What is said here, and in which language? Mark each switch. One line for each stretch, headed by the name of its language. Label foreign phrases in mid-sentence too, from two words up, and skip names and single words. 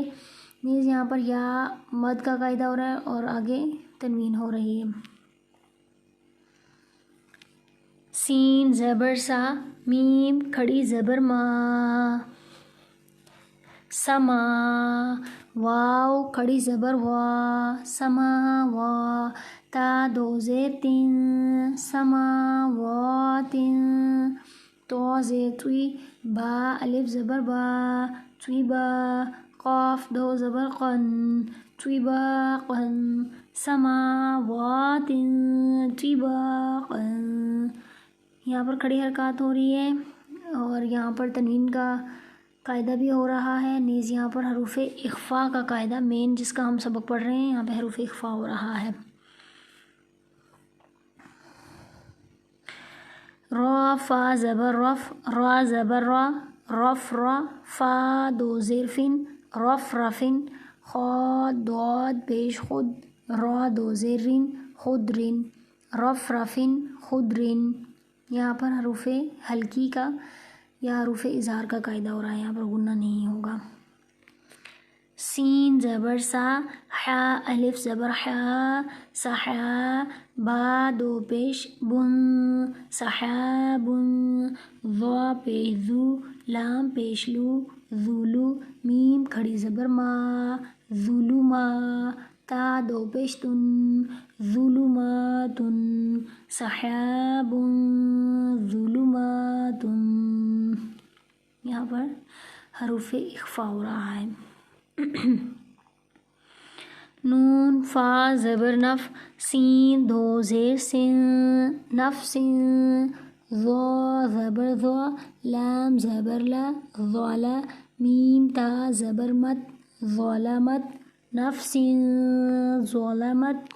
Urdu: نیز یہاں پر یا مد کا قاعدہ ہو رہا ہے اور آگے تنوین ہو رہی ہے. سین زبر سا میم کھڑی زبر ما سما واو کھڑی زبر وا سما وا تا دو زیر تین سما وا تین تو زیر توی با الف زبر با توی با قاف دو زبر قن توی با قن سماوات توی با قن. یہاں پر کھڑی حرکات ہو رہی ہے اور یہاں پر تنوین کا قاعدہ بھی ہو رہا ہے. نیز یہاں پر حروف اخفاء کا قاعدہ مین جس کا ہم سبق پڑھ رہے ہیں یہاں پہ حروف اخفاء ہو رہا ہے. را فا زبر رف را زبر را رف را فا دو زیر فن رف رفن خا ضاد پیش خود را دو زیر رن خدرن رف رفن خدرن. یہاں پر حروف ہلکی کا یا حروف اظہار کا قاعدہ ہو رہا ہے، یہاں پر غنہ نہیں ہوگا. سین زبر سا حا الف زبر حا سحا با دو پیش بن سحابن ضا پیش ذو لام پیش لو ذولو میم کھڑی زبر ما ظلما تا دو پیش تن ظلماتن سحاب ظلماتن. یہاں پر حروف اخفاء ہو رہا ہے. نون فا زبر نف سین دو زیر سن نف سن ضا زبر ضا لام زبر لا ظالا میم تا زبر مت ظلمت نفس ظلمت.